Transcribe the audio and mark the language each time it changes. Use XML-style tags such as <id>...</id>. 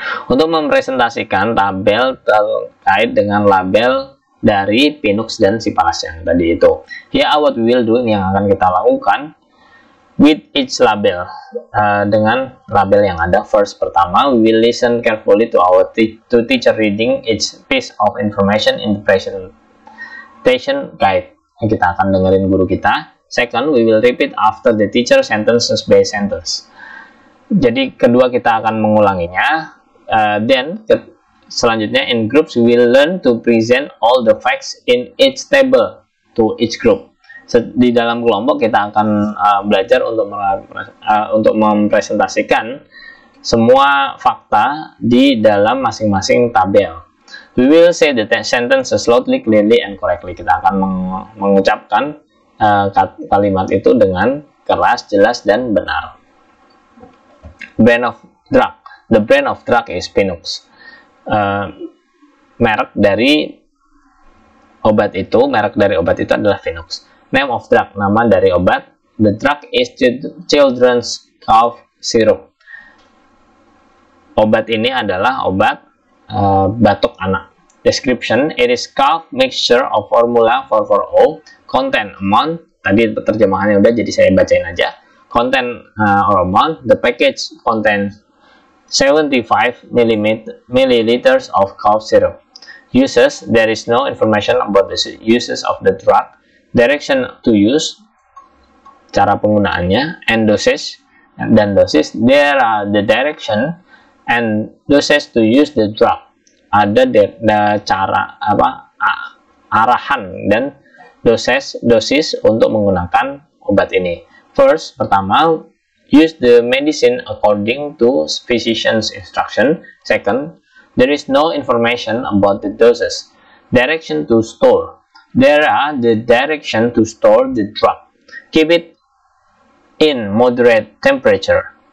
<id>Untuk mempresentasikan tabel terkait dengan label dari Pinux dan Cipalas yang tadi itu.</id> <en>Here what we will do,</en> <id>ini yang akan kita lakukan.</id> <en>with each label,</en> <id>dengan label yang ada.</id> <en>First,</en> <id>pertama,</id> <en>we will listen carefully to our teacher reading each piece of information in the presentation guide.</en> <id>Kita akan dengerin guru kita.</id> <en>Second, we will repeat after the teacher sentences by sentence.</en> <id>Jadi kedua, kita akan mengulanginya.</id> <en>Then</en> <id>selanjutnya,</id> <en>in groups we will learn to present all the facts in each table to each group.</en> <id>Di dalam kelompok kita akan belajar untuk mempresentasikan semua fakta di dalam masing-masing tabel.</id> <en>We will say the sentences slowly, clearly, and correctly.</en> <id>Kita akan mengucapkan kalimat itu dengan keras, jelas, dan benar.</id> <en>Brand of drug. The brand of drug is Pinox.</en> <id>Merek dari obat itu adalah Pinox.</id> <en>Name of drug,</en> <id>nama dari obat.</id> <en>The drug is children's cough syrup.</en> <id>Obat ini adalah obat batuk anak.</id> <en>Description, it is cough mixture of formula 440.</en> <id>Content, amount, tadi terjemahannya udah, jadi saya bacain aja.</id> <en>Content or amount, the package contains 75 milliliters of cough syrup. Uses, there is no information about the uses of the drug. Direction to use,</en> <id>cara penggunaannya,</id> <en>and dosage,</en> <id>dan dosis.</id> <en>There are the direction and dosage to use the drug.</en> <id>Ada cara arahan dan dosis untuk menggunakan obat ini.</id> <en>First,</en> <id>pertama,</id> <en>use the medicine according to physician's instruction. Second, there is no information about the doses. Direction to store. There are the direction to store the drug. Keep it in moderate temperature.</en>